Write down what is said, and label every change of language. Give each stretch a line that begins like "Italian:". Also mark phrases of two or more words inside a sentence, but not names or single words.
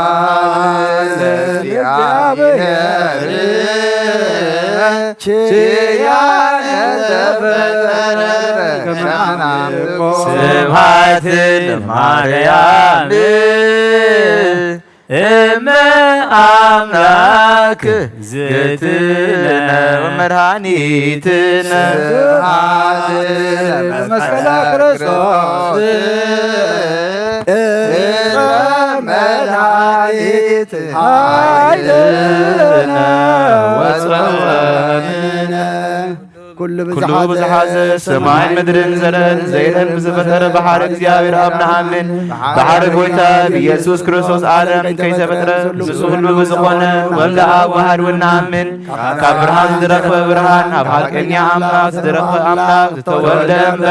Geez: ስብሐት ለማርያም እመ አምላክ ዝትነ ወመድኃኒትነ ስብሐት ለመስቀለ ክርስቶስ መድኃኒት ኃይልነ ወፀወንነ
Tigrinya: ኩሉ ብዝሓዘ ሰማይ ምድርን ዘለን ዘይረን ብዝፈጠረ ባሕሪ እግዚአብሔር ኣብ ንሓምን ባሕሪ ጎይታ ብኢየሱስ ክርስቶስ ዓለም ከይተፈጥረ ንሱ ኩሉ ብዝኾነ ወልደ ኣብ ዋህድ ንኣምን ካብ ብርሃን ዝረኽበ ብርሃን ኣብ ሓቀኛ ኣምላክ ዝረኽበ ኣምላክ ዝተወልደ እምበር